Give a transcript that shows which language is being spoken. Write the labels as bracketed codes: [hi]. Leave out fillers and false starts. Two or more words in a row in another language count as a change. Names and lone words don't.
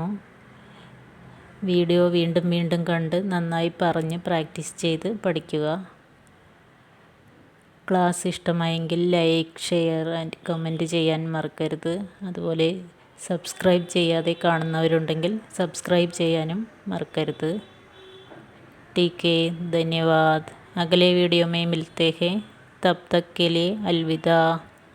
[ml] വീഡിയോ വീണ്ടും വീണ്ടും കണ്ട് നന്നായി പറഞ്ഞ് പ്രാക്ടീസ് ചെയ്ത് പഠിക്കുക. ക്ലാസ് ഇഷ്ടമായെങ്കിൽ [en] like, share and comment [ml] ചെയ്യാൻ മറക്കരുത്. അതുപോലെ സബ്സ്ക്രൈബ് ചെയ്യാതെ കാണുന്നവരുണ്ടെങ്കിൽ സബ്സ്ക്രൈബ് ചെയ്യാനും മറക്കരുത്. [hi] ठीक है, धन्यवाद. अगले वीडियो में मिलते हैं. तब तक के लिए अलविदा.